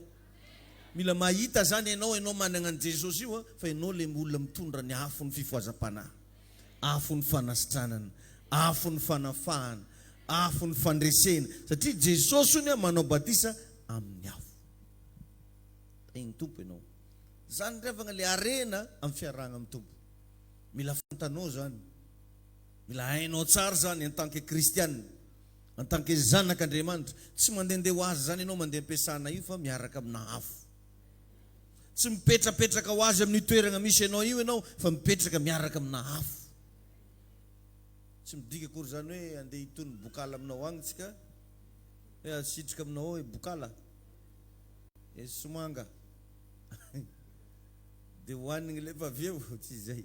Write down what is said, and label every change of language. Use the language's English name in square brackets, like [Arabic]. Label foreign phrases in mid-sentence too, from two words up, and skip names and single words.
[Malagasy] Mila mahita zany ianao manana an Jesosy io fa ianao le olona mitondra ny afo ny fifohazam-panahy, afo ny fanasitranana, afo ny fanafahana, afo ny fandresena. Satria Jesosy io manao batisa amin'ny afo. Iny Tompo ianao. Zany revana le arena amin'ny fiarahana amin'ny Tompo. Mila fantanao zany. Mila hainao tsara zany [French] en tant que [Malagasy] kristiana, [French] en tant que [Malagasy] zanak'Andriamanitra. Tsy mandehandeha ho azy zany ianao mandeha am-piasana io fa miaraka amina afo. Tsy mipetrapetraka ho azy amin'ny toerana misy ianao io ianao fa mipetraka miaraka amina afo. Tsy midika akory zany hoe andeha hitony bokala aminao agny tsika, hoe asitrika aminao hoe bokala somanga dia hoanigny le vaveo, tsy izay.